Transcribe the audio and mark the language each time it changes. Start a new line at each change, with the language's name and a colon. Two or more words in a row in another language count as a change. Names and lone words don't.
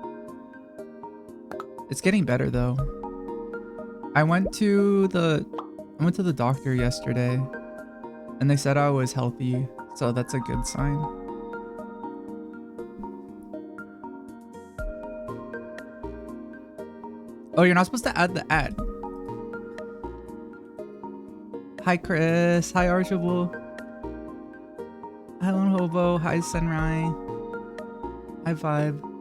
English: It's getting better though. I went to the doctor yesterday and they said I was healthy, so that's a good sign. Oh, you're not supposed to add the ad. Hi Chris, hi Archibald. Hi Lone Hobo, hi Senrai. Hi Vibe.